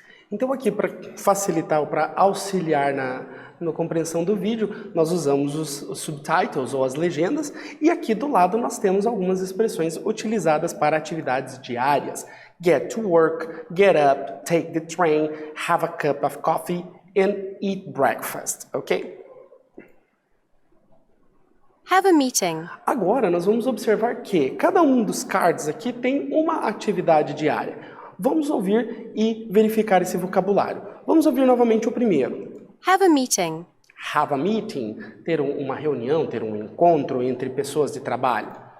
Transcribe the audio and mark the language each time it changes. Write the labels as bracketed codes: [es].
[pt] Então aqui, para facilitar ou para auxiliar na compreensão do vídeo, nós usamos os subtitles ou as legendas, e aqui do lado nós temos algumas expressões utilizadas para atividades diárias. [en] Get to work, get up, take the train, have a cup of coffee and eat breakfast, ok? Have a meeting. [pt] Agora nós vamos observar que cada um dos cards aqui tem uma atividade diária. Vamos ouvir e verificar esse vocabulário. Vamos ouvir novamente o primeiro. [en] Have a meeting. Have a meeting, [pt] ter uma reunião, ter um encontro entre pessoas de trabalho.